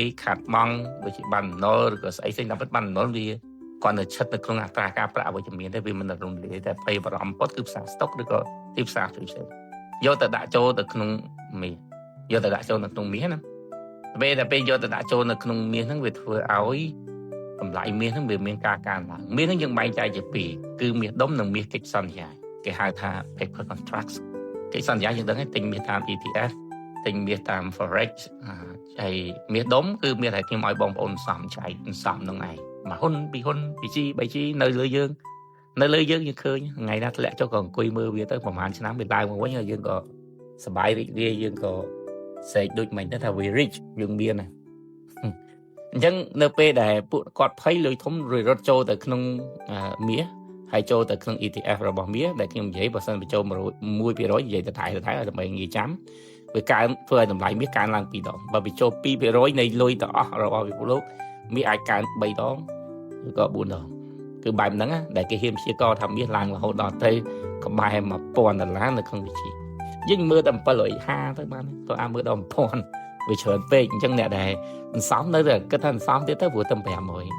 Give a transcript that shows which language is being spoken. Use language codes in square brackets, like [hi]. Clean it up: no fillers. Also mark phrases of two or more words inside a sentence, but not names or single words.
[km] ខាតបង់ដូចជាបណ្ណបំណុលឬក៏ស្អីផ្សេងតាមពិតបណ្ណបំណុលវាគាត់នៅឈិតនៅក្នុងអត្រាការប្រាក់អវិជ្ជមានទេវាមិនរលំរលាយតែភ័យបារម្ភពតគឺផ្សារស្តុកឬក៏ទីផ្សារផ្សេងយកទៅដាក់ចូលទៅក្នុងមាសយកទៅដាក់ចូលនៅក្នុងមាសណាពេលយកទៅដាក់ចូលនៅក្នុងមាសហ្នឹងវាធ្វើឲ្យតម្លៃ មាសហ្នឹងវាមានការកើនឡើងមាសហ្នឹងយើងបែងចែកជាពីរគឺមាសដុំនិងមាសកិច្ចសន្យាគេហៅថា [en] paper contracts [km] កិច្ចសន្យាយើងដឹងហើយទិញមាសតាម ETF ទិញមាសតាម Forex ហើយមាសដុំគឺមាសដែលខ្ញុំឲ្យបងប្អូនសំចែកសំ នឹងឯងមួយហ៊ុនពីរហ៊ុនពីជី3ជីនៅលើយើងយើងឃើញថ្ងៃណាធ្លាក់ចុះក៏អង្គុយមើលវាទៅប្រហែលឆ្នាំវាឡើងមកវិញហើយយើងក៏សប្បាយរីករាយយើងក៏ សេកដូចមិនទៅថា [en] we rich [km] យើងមានណាអញ្ចឹងនៅពេលដែលពួកគាត់ភ័យលុយធំរត់ចូលទៅក្នុងមាសហើយចូលទៅក្នុង ETF របស់មាសដែលខ្ញុំនិយាយបើសិនបញ្ចូល 1% និយាយទៅថៃដើម្បីងាយចាំវាកើនធ្វើឲ្យតម្លៃមាសកើនឡើង2ដងបើបញ្ចូល 2% នៃលុយទាំងអស់របស់ពិភពលោកមាសអាចកើន3ដងឬក៏4ដងគឺបែបហ្នឹងដែលគេហ៊ានព្យាករថាមាសឡើងរហូតដល់ទៅក្បែរ$1,000នៅក្នុងវិជាយើងមើលតែ750ទៅបានទៅអាមើលដល់1000វាច្រើនពេកអញ្ចឹងអ្នកដែលសន្សំនៅតែគិតថាសន្សំទៀតទៅព្រោះតែ500ទៅ630